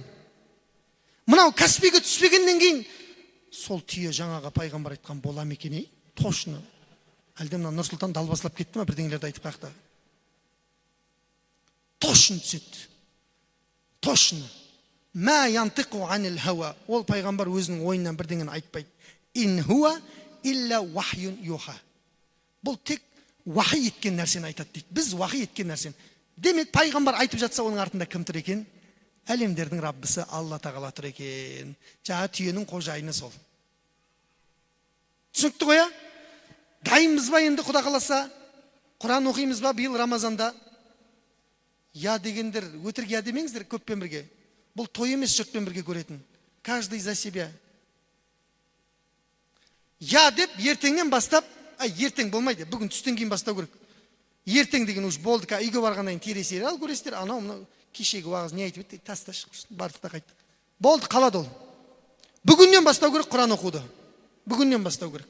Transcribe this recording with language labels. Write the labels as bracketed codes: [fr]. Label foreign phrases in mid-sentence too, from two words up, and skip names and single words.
[kk] Мынау кәсібіге түспегеннен кейін сол түйе жаңаға пайғамбар айтқан бола ма екен, точно. Әлде мына Нұрсұлтан далбасылап кетті ме, бірдеңелерді айтып қақты. Точно түседі. Точно. [ar] ما ينطق عن الهوى. [kk] Ол пайғамбар өзінің ойынан бірдеңені айтпайды. [ar] إن هو إلا وحي يوحى. [kk] Бұл тек вахи еткен нәрсені айтады дейді. Біз вахи еткен нәрсені. Демек пайғамбар айтып жатса, оның артында кім тұр екен? Әлемдердің Раббысы Алла тағала тұр екен. Жаңа түйенің қожайыны сол. Түсінікті ғой, а? Дайынбыз ба енді, Құда қаласа? Құран оқимыз ба биыл Рамазанда? Я дегендер, өтірік я демеңіздер көппен бірге. Бұл той емес, жұртпен бірге көретін. [ru] Каждый за себя. [kk] Я деп ертеңнен бастап, ертең болмайды, бүгін түстен кейін бастау керек. Ертең деген уж болды, үйге барғаннан тересер ал көресіздер, анау мынау кешегі уағыз не айтып еді, тасташ, бардық та қайтты. Болды, қалады ол. Бүгіннен бастау керек Құран оқуды. Бүгіннен бастау керек.